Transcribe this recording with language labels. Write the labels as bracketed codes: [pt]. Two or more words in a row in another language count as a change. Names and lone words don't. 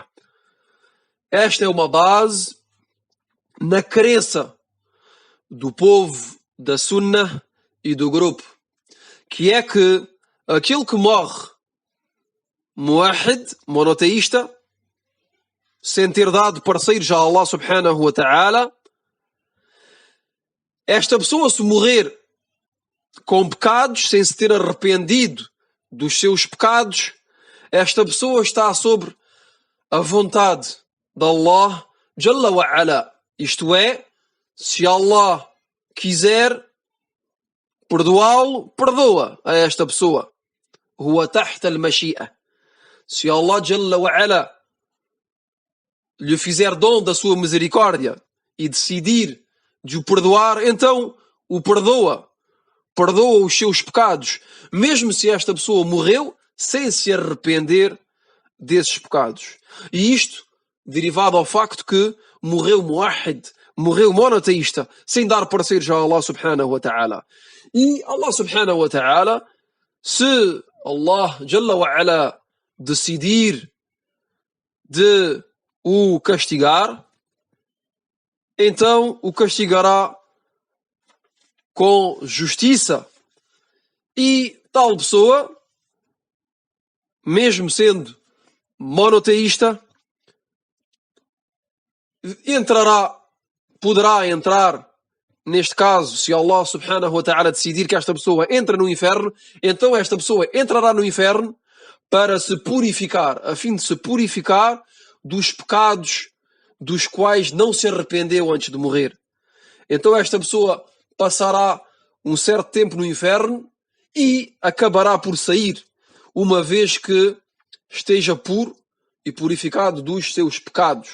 [pt] Esta é uma base na crença do povo da Sunnah e do grupo, que é que aquele que morre muwahhid, monoteísta, sem ter dado parceiros a [ar] الله سبحانه وتعالى, [pt] esta pessoa, se morrer com pecados, sem se ter arrependido dos seus pecados, esta pessoa está sobre a vontade de [ar] الله جل وعلا. [pt] Isto é, se Allah quiser perdoá-lo, perdoa a esta pessoa. [ar] هو تحت المشيئة. [pt] Se [ar] الله جل وعلا [pt] lhe fizer dom da sua misericórdia e decidir de o perdoar, então o perdoa. Perdoa os seus pecados, mesmo se esta pessoa morreu sem se arrepender desses pecados. E isto derivado ao facto que morreu muwahhid, morreu monoteísta, sem dar parceiros a [ar] الله سبحانه وتعالى. [pt] E [ar] الله سبحانه وتعالى, [pt] se [ar] الله جل وعلا [pt] decidir de o castigar, então o castigará com justiça. E tal pessoa, mesmo sendo monoteísta, poderá entrar, neste caso, se [ar] الله سبحانه وتعالى [pt] decidir que esta pessoa entra no inferno, então esta pessoa entrará no inferno para se purificar, a fim de se purificar dos pecados dos quais não se arrependeu antes de morrer. Então esta pessoa passará um certo tempo no inferno e acabará por sair, uma vez que esteja puro e purificado dos seus pecados.